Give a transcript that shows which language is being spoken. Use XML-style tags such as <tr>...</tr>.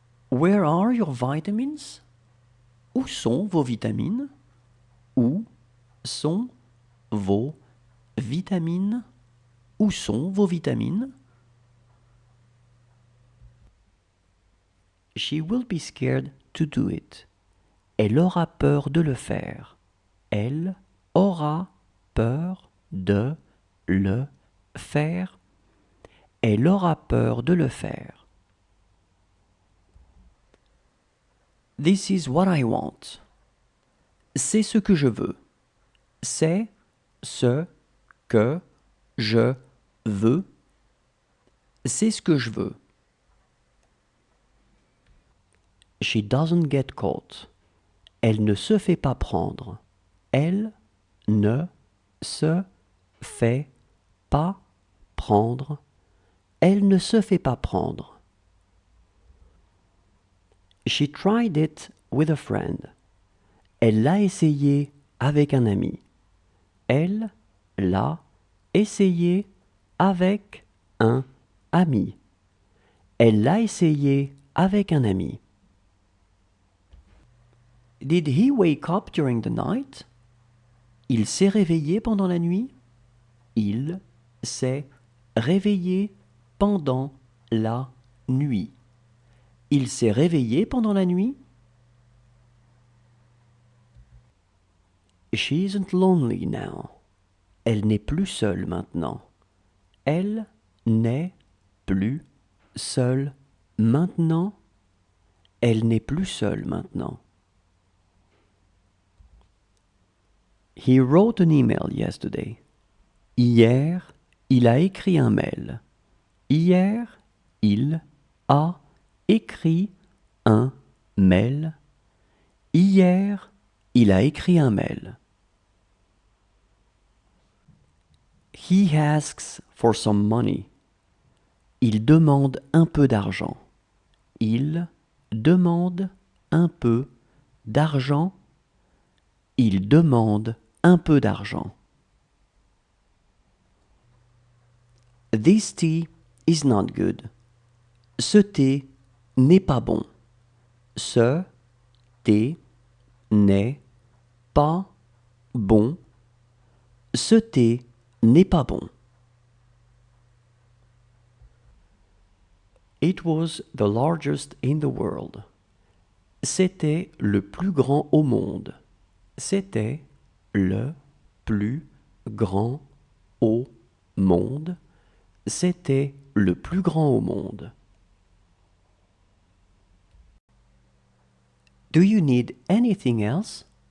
<en>Where are your vitamins?</en> <fr>Où sont vos vitamines? Où sont vos vitamines? Où sont vos vitamines?</fr> <en>She will be scared to do it.</en> <fr>Elle aura peur de le faire. Elle aura peur de le faire. Elle aura peur de le faire.</fr> <en>This is what I want.</en> <fr>C'est ce que je veux. C'est ce que je veux. C'est ce que je veux.</fr> <en>She doesn't get caught.</en> <fr>Elle ne se fait pas prendre. Elle ne se fait pas prendre. Elle ne se fait pas prendre.</fr> <en>She tried it with a friend.</en> <fr>Elle l'a essayé avec un ami. Elle l'a essayé avec un ami. Elle l'a essayé avec un ami.</fr> <en>Did he wake up during the night?</en> <fr>Il s'est réveillé pendant la nuit? Il s'est réveillé pendant la nuit. Il s'est réveillé pendant la nuit?</fr> <en>She isn't lonely now.</en> <fr>Elle n'est plus seule maintenant. Elle n'est plus seule maintenant. Elle n'est plus seule maintenant.</fr> <en>He wrote an email yesterday.</en> <fr>Hier, il a écrit un mail. Hier, il a écrit un mail. Hier, il a écrit un mail.</fr> <en>He asks for some money.</en> <fr>Il demande un peu d'argent. Il demande un peu d'argent. Il demande un peu d'argent.</fr> <en>This tea is not good.</en> <fr>Ce thé n'est pas bon. Ce thé n'est pas bon. Ce thé n'est pas bon.</fr> <en>It was the largest in the world.</en> <fr>C'était le plus grand au monde. C'était le plus grand au monde. C'était le plus grand au monde.</fr> <en>Do you need anything else?</en>